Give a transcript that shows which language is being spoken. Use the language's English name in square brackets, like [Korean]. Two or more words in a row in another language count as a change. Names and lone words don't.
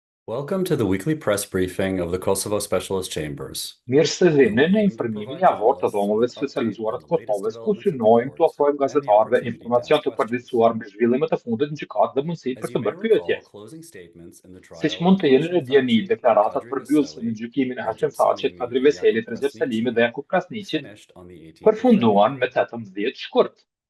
[English] Welcome to the weekly press briefing of the Kosovo Specialist Chambers. [Albanian] Mirë se vini në informimin javor të dhomave të specializuara të Kosovës, ku synojmë të ofrojmë gazetarëve informacion të përditësuar mbi zhvillimet e fundit në gjykatë dhe mundësitë për të bërë pyetje. Siç mund të jeni në djeni, deklaratat përmbyllëse në gjykimin e Hashim Thaqit, Kadri Veselit, Recep Selimit dhe Jakub Krasniqit përfunduan me 18 shkurt.